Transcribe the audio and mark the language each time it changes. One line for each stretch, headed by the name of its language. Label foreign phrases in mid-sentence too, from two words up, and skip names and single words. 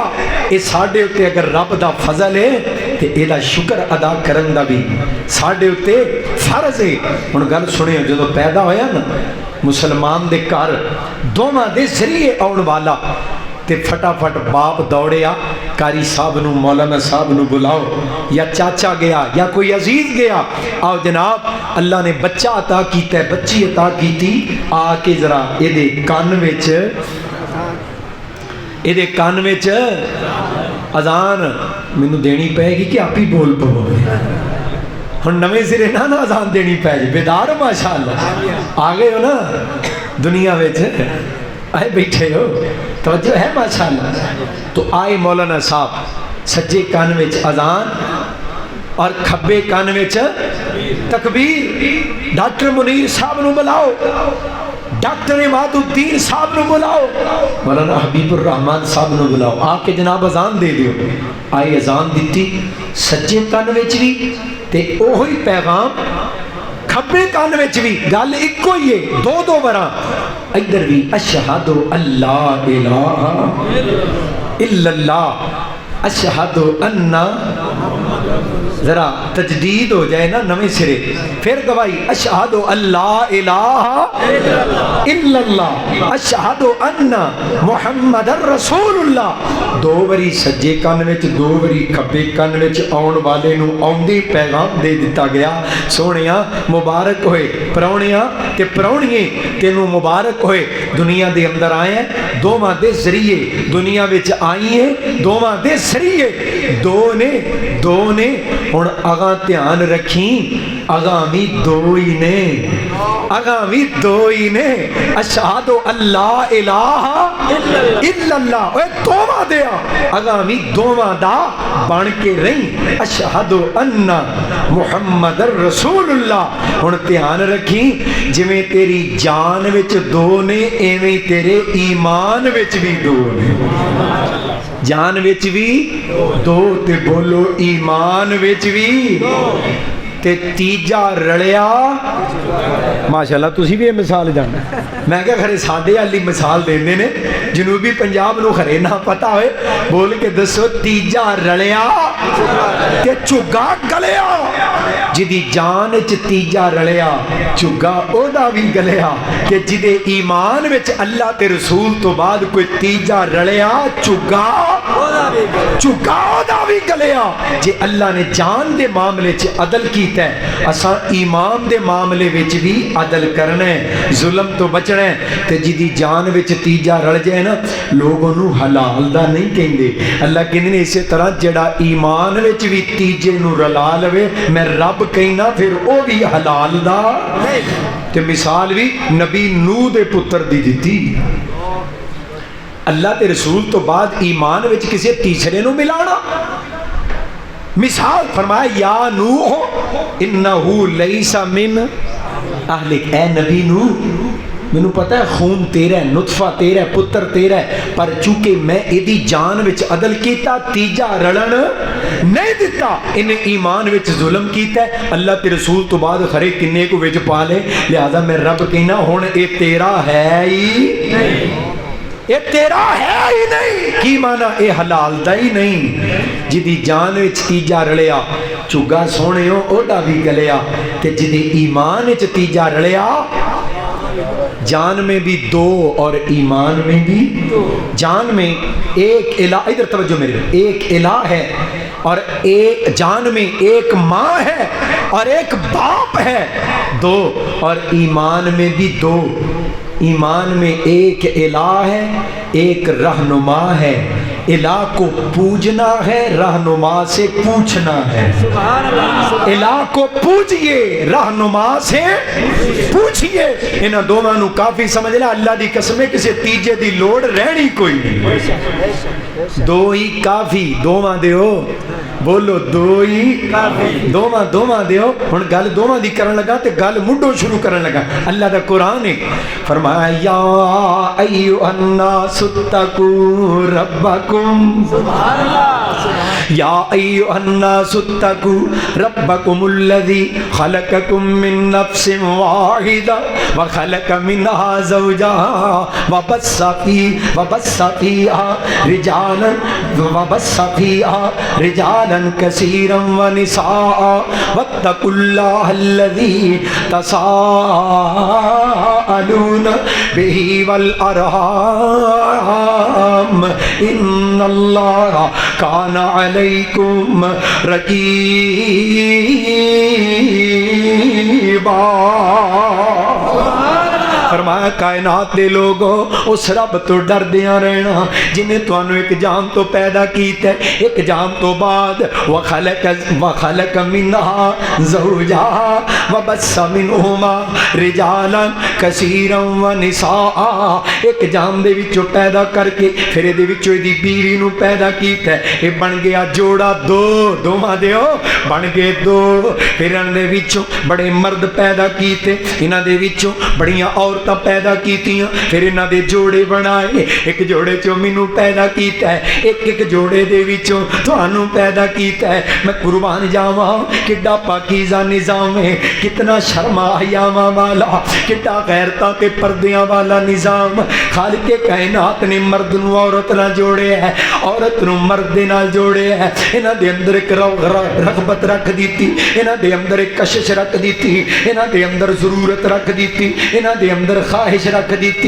Punjabi: اے ساڈے اتے اگر رب دا فضل ہے تے اے دا شکر ادا کرن دا بھی ساڈے اتے فرض ہے۔ ہن گل سنیو، جدوں پیدا ہویا نا مسلمان دے گھر دوواں دے ذریعے آن والا تے فٹافٹ باپ دوڑیا قاری صاحب نو، مولانا صاحب نو بلاؤ، یا چاچا گیا یا کوئی عزیز گیا، آؤ جناب اللہ نے بچہ عطا کیتا ہے، بچی عطا کیتی، آ کے ذرا اے دے کان وچ اذان مینوں دینی پے گی کہ آپ ہی بول پو ہن نویں سرے نہ اذان دینی پے جی، بیدار ماشاءاللہ آ گئے ہو نا دنیا وچ، آئے بیٹھے ہو، توجہ ہے ماشاءاللہ۔ تو آئے مولانا صاحب سجے کان وچ اذان اور کھبے کان وچ تکبیر، ڈاکٹر منیر صاحب نو بلاؤ، ڈاکٹر عماد الدین صاحب نو بلاؤ، مولانا حبیب الرحمان صاحب نو بلاؤ، آ کے جناب اذان دے دیو۔ آئی اذان دیتی سجے کان وچ بھی تے اوہی پیغام کھبے کان وچ بھی، گل اکو ہی ہے، دو دو وراں، ادھر بھی
Arabic: اشہد اللہ الہ الا اللہ، اشہد ان،
Punjabi: ذرا تجدید ہو جائے نا نویں سرے، پھر گواہی
Arabic: اشہد اللہ الہ الا اللہ، اشہد ان محمد رسول اللہ۔
Punjabi: دو بری سجے کان وچ دو بری کھبے کان وچ آن والے نو آندی پیغام دے دتا گیا، سونیاں مبارک ہوئے پراؤنیاں تے پراؤنیے تینوں مبارک ہوئے، دنیا دے اندر آئے ہیں دوواں دے ذریعے، دنیا وچ آئی ہیں دوواں دے ذریعے، دو نے ہن اگاں دھیان رکھیں اگامی دو ہی نے، اگامی دو ہی نے،
Arabic: اشہد اللہ الہ الا اللہ،
Punjabi: اے دوواں دیا اگامی دوواں دا بن کے رہی،
Arabic: اشہد ان محمد رسول اللہ۔
Punjabi: ہن دھیان رکھی، جویں تیری جان وچ دو نے ایویں تیرے ایمان وچ بھی دو نے، جان وچ بھی دو تے بولو ایمان وچ بھی تے تیجا رلیا۔ ماشاءاللہ تسی بھی یہ مثال جاننا، میں کہا خرے ساڈے والی مثال دیندے نے، جنوبی پنجاب نو خرے نہ پتا ہوئے، بول کے دسو تیجا رلیا تے چگا گلیا۔ جدی جان وچ تیجا رلیا چگا او دا بھی گلیا، کہ جدے ایمان وچ اللہ تے رسول تو بعد کوئی تیجا رلیا چگا او دا بھی گلیا۔ جے اللہ نے جان دے معاملے چ عدل کیتا ہے، اساں ایمان دے معاملے وچ بھی عدل کرنا ہے، ظلم تو بچنا ہے۔ تے جدی جان وچ تیجا رل جائے نا، لوگوں نو حلال دا نہیں کہندے، اللہ کہندے نے اسی طرح جڑا ایمان وچ بھی تیجے نو رلا لوے میں رب کہنا پھر او بھی حلال دا۔ تے مثال بھی نبی نوح دے پتر دی دتی، اللہ تے رسول تو بعد ایمان وچ کسی تیسرے نو ملانا۔ مثال فرمایا
Arabic: یا نوح انہو لیس من اہلک،
Punjabi: اے نبی نوح مینوں پتہ ہے خون تیرا ہے، نطفہ تیرا ہے، پتر تیرا ہے، پر چونکہ میں ایدی جان وچ عدل کیتا تیجا رلن نہیں دیتا، انہیں ایمان وچ ظلم کیتا ہے، اللہ تے رسول تو بعد خرے کنے کو وچ پا لے، لہذا میں رب کہنا ہن اے تیرا ہے ہی نہیں، اے تیرا ہے ہی نہیں۔ کی مانا اے حلال دا ہی نہیں۔ جدی جان وچ تیجا رلیا چگا سونے او دا بھی گلیا، تے جدی ایمان وچ تیجا رلیا
Urdu: جان میں بھی دو اور ایمان میں بھی دو۔ جان میں ایک الہ، ادھر توجہ میرے، ایک الہ ہے اور ایک جان میں ایک ماں ہے اور ایک باپ ہے، دو، اور ایمان میں بھی دو۔ ایمان میں ایک الہ ہے، ایک رہنما ہے، الہ کو پوجنا ہے، رہنما سے پوچھنا ہے۔ الہ کو پوجئے، رہنما سے پوچھئے،
Punjabi: انہاں دونوں نو کافی سمجھ لیا، اللہ دی قسم ہے کسی تیجے دی لوڑ رہنی کوئی نہیں، دو ہی کافی، دوواں دیو، بولو دو ہی کافی، دوواں دیو۔ ہن گل دوواں دی کرن لگا تے گل مڈوں شروع کرن لگا، اللہ دا قرآن ہے، فرمایا
Arabic: یا ایھا الناس اتقوا ربکم، سبحان اللہ، یا ایھا الناس اتقوا ربکم الذی خلقکم من نفس واحدہ وخلق منها زوجها وبث فیہا رجالا کثیرا ونساء واتقوا اللہ الذی تساءلون به والارحام ان اللہ کان علیکم رقیبا۔
Punjabi: فرمایا کائنات دے لوگوں اس رب تو ڈر دیاں رہنا جنہیں تانوں ایک جان تو پیدا کیتا ہے، ایک جان تو بعد
Arabic: وخلق منها زوجها وبث منهما رجالا كثيرا ونساء،
Punjabi: ایک جان دے وچوں پیدا کر کے پھر دے وچوں دی بیوی نو پیدا کیتا ہے، اے بن گیا جوڑا دو، دوواں دیو بن گئے دو۔ پھر ان دے وچوں بڑے مرد پیدا کیتے، انہاں دے وچوں بڑیاں عورتاں پیدا کیتیاں، پھر انہاں دے جوڑے بنائے، ایک جوڑے چوں مینوں پیدا کیتا ہے، ایک جوڑے دے وچوں تانوں پیدا کیتا ہے۔ میں قربان جاواں کڈا پاکیزہ نظام ہے، کتنا شرم حیاواں والا، کڈا غیرتاں تے پردیاں والا نظام۔ خالق کائنات نے مرد نو عورت نال جوڑے ہے، عورت نو مرد دے نال جوڑے ہے، انہاں دے اندر ایک رغبت رکھ دیتی، انہاں دے اندر ایک کشش رکھ دیتی، انہاں دے اندر ضرورت رکھ دیتی، انہاں دے اندر اندر خواہش رکھ دیتی.